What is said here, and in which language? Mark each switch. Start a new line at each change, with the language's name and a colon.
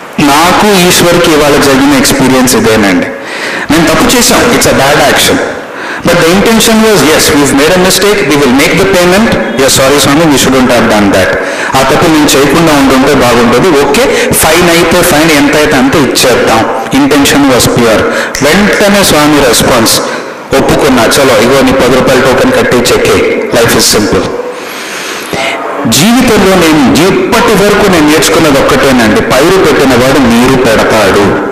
Telugu: నాకు ఈశ్వర్కి ఇవాళ జరిగిన ఎక్స్పీరియన్స్ ఇదేనండి. నేను తప్పు చేశాను,
English: It's a bad action. But the intention was, yes, we've made a mistake, we will make the payment. Yes, sorry Swami, we shouldn't have done that.
Telugu: ఆ తప్పు నేను చేయకుండా ఉంటుంటే బాగుంటుంది. ఓకే, ఫైన్ అయితే ఫైన్, ఎంత అయితే అంత ఇచ్చేద్దాం.
English: Intention was pure.
Telugu: వెంటనే స్వామి రెస్పాన్స్, ఒప్పుకున్నా, చలో ఇగో నీ 10 రూపాయల టోకెన్ కట్టి చెక్కే,
English: Life is simple.
Telugu: జీవితంలో నేను ఇప్పటి వరకు నేను నేర్చుకున్నది ఒక్కటేనండి, పైరు పెట్టిన వాడు నీరు పెడతాడు.